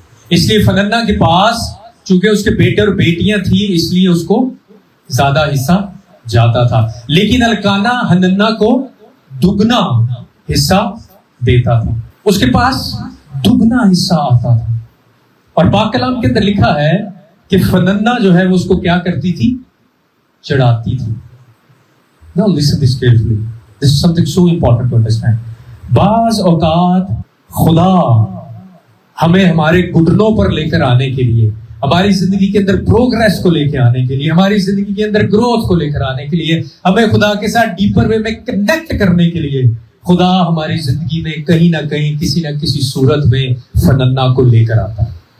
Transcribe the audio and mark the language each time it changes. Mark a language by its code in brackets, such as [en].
[ur] اس لیے فننا کے پاس چونکہ اس کے بیٹے اور بیٹیاں تھیں اس لیے اس کو زیادہ حصہ جاتا تھا، لیکن الکانا حننا کو دگنا حصہ دیتا تھا، اس کے پاس دگنا حصہ آتا تھا. اور پاک کلام کے اندر لکھا ہے کہ فننا جو ہے وہ اس کو کیا کرتی تھی؟ چڑھاتی تھی. [en] Now listen this carefully. This is something so important to understand. [ur] بعض اوقات خدا ہمیں ہمارے گھٹنوں پر لے کر آنے کے لیے، ہماری زندگی کے اندر پروگریس کو لے کے آنے کے لیے، ہماری زندگی کے اندر گروتھ کو لے کر آنے کے لیے، ہمیں خدا کے ساتھ ڈیپر وے میں کنیکٹ کرنے کے لیے خدا ہماری زندگی میں کہیں نہ کہیں کسی نہ کسی صورت میں فننا کو لے کر آتا ہے.